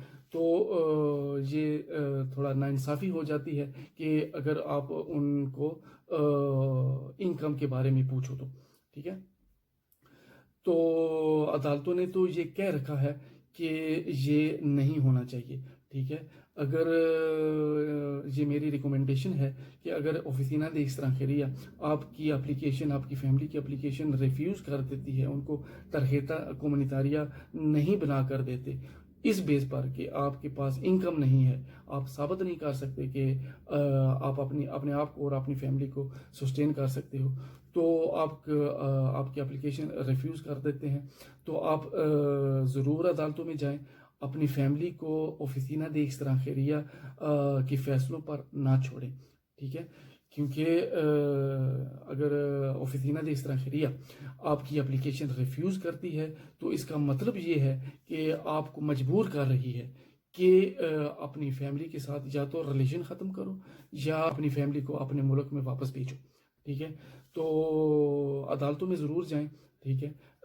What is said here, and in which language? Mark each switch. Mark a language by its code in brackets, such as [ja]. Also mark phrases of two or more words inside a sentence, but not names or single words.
[ur] تو یہ تھوڑا ناانصافی ہو جاتی ہے کہ اگر آپ ان کو انکم کے بارے میں پوچھو تو، ٹھیک ہے. تو عدالتوں نے تو یہ کہہ رکھا ہے کہ یہ نہیں ہونا چاہیے، ٹھیک ہے. اگر یہ میری ریکومنڈیشن ہے کہ اگر [es] oficina de extranjería [ur] آپ کی اپلیکیشن، آپ کی فیملی کی [en] application refuse [ur] کر دیتی ہے، ان کو [es] tarjeta comunitaria [ur] نہیں بنا کر دیتے اس بیس پر کہ آپ کے پاس انکم نہیں ہے، آپ ثابت نہیں کر سکتے کہ آپ اپنے آپ کو اور اپنی فیملی کو سسٹین کر سکتے ہو، تو آپ کی [en] application refuse [ur] کر دیتے ہیں، تو آپ ضرور عدالتوں میں جائیں، اپنی فیملی کو [es] oficina de extranjería [ur] کے فیصلوں پر نہ چھوڑیں، ٹھیک ہے. کیونکہ اگر [es] oficina de extranjería [ur] آپ کی [en] application refuse [ur] کرتی ہے تو اس کا مطلب یہ ہے کہ آپ کو مجبور کر رہی ہے کہ اپنی فیملی کے ساتھ یا تو ریلیشن ختم کرو یا اپنی فیملی کو اپنے ملک میں واپس بھیجو، ٹھیک ہے. تو عدالتوں میں ضرور جائیں، ٹھیک ہے.